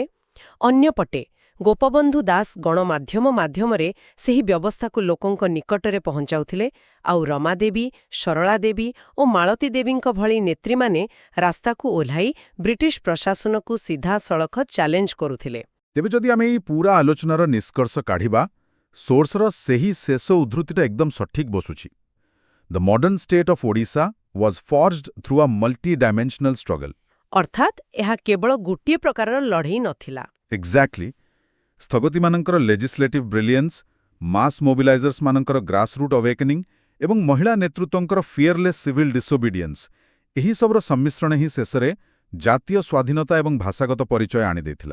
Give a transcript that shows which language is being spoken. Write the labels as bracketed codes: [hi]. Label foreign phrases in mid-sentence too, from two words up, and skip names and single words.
[or] ଅନ୍ୟପଟେ ଗୋପବନ୍ଧୁ ଦାସ ଗଣମାଧ୍ୟମ ମାଧ୍ୟମରେ ସେହି ବ୍ୟବସ୍ଥାକୁ ଲୋକଙ୍କ ନିକଟରେ ପହଞ୍ଚାଉଥିଲେ, ଆଉ ରମାଦେବୀ, ସରଳା ଦେବୀ ଓ ମାଳତୀ ଦେବୀଙ୍କ ଭଳି ନେତ୍ରୀମାନେ ରାସ୍ତାକୁ ଓହ୍ଲାଇ ବ୍ରିଟିଶ ପ୍ରଶାସନକୁ ସିଧାସଳଖ ଚ୍ୟାଲେଞ୍ଜ କରୁଥିଲେ। ତେବେ ଯଦି ଆମେ ଏହି ପୁରା ଆଲୋଚନାର ନିଷ୍କର୍ଷ କାଢ଼ିବା, ସୋର୍ସର ସେହି ଶେଷ ଉଦ୍ଧୃତିଟା ଏକଦମ ସଠିକ୍ ବସୁଛି। [en] The modern state of Odisha was forged through a multi-dimensional struggle. [or] ଅର୍ଥାତ୍ ଏହା କେବଳ ଗୋଟିଏ ପ୍ରକାରର ଲଢ଼େଇ ନଥିଲା। [en] Exactly. [or] ସ୍ଥଗତିମାନଙ୍କର [en] legislative brilliance, mass mobilizersମାନଙ୍କର grassroots awakening [or] ଏବଂ ମହିଳା ନେତୃତ୍ୱଙ୍କର [en] fearless civil disobedience, [or] ଏହିସବୁର ସମ୍ମିଶ୍ରଣ ହିଁ ଶେଷରେ ଜାତୀୟ ସ୍ୱାଧୀନତା ଏବଂ ଭାଷାଗତ ପରିଚୟ ଆଣିଦେଇଥିଲା।